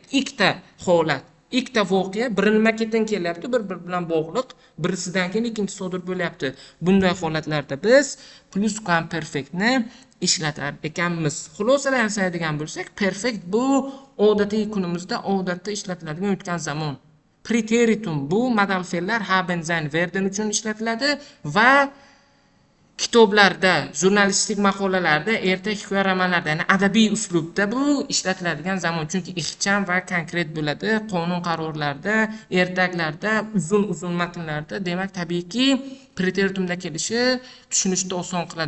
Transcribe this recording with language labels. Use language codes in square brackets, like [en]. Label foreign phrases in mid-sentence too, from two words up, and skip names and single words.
[uz] Ikkita holat, ikkita voqea birinma-ketin kelyapti, bir-biri bilan bog'liq, birisidan keyin ikkinchisi sodir bo'lyapti. Bunday holatlarda biz Plusquamperfektni ishlatar ekanmiz. Xulosalanadigan bo'lsak, perfekt bu odatiy kunimizda odatda ishlatiladigan o'tgan zamon. Preteritum bu modal fe'llar [de] haben, sein, werden [uz] uchun ishlatiladi va kitoblarda, jurnalistik maqolalarda, ertak hikoya romanlarda, ya'ni adabiy uslubda bu ishlatiladigan zamon. Chunki ixcham va konkret bo'ladi. Qonun qarorlarda, ertaklarda, uzun matnlarda, demak, tabiiyki, preteritumda kelishi tushunishni oson qiladi.